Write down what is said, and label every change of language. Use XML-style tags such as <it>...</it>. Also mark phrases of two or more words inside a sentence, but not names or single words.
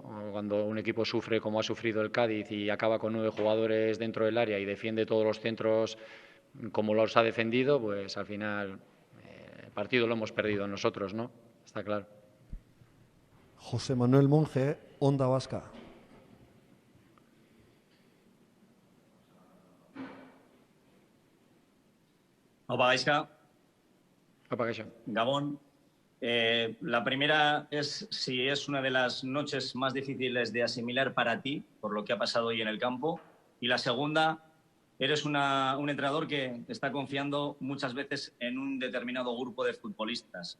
<es>Cuando un equipo sufre como ha sufrido el Cádiz y acaba con 9 jugadores dentro del área y defiende todos los centros como los ha defendido, pues al final partido lo hemos perdido nosotros, ¿no? Está claro. José Manuel Monge, Onda Vasca.</es> <eu>Opa, Gaizka. Opa, Gaixo. Gabón.</eu> <es>La primera es si es una de las noches más difíciles de asimilar para ti, por lo que ha pasado hoy en el campo. Y la segunda, eres un entrenador que está confiando muchas veces en un determinado grupo de futbolistas.</es>